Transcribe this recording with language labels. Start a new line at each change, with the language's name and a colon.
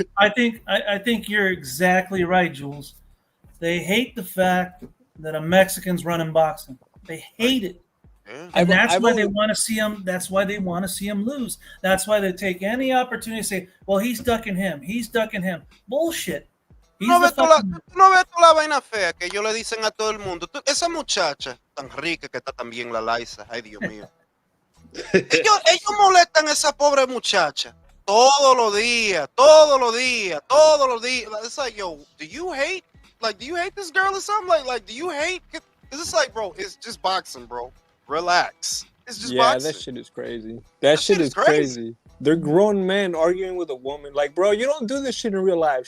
English: I think you're exactly right, Jules. They hate the fact that a Mexican's running boxing. They hate it. Yeah. And that's why they want to see him. That's why they want to see him lose. That's why they take any opportunity to say, "Well, he's ducking him. He's ducking him." Bullshit.
Spanish: No ves tú la vaina fea que ellos le dicen a todo el mundo. Esa muchacha tan rica que está también la Liza. Ay, Dios mío. ellos molestan a esa pobre muchacha todos los días.
English: It's like, yo, do you hate this girl or something? Like, do you hate? Cause it's like, bro, it's just boxing, bro. Relax. It's just boxing. That shit is crazy. That shit is crazy. They're grown men arguing with a woman. Like, bro, you don't do this shit in real life.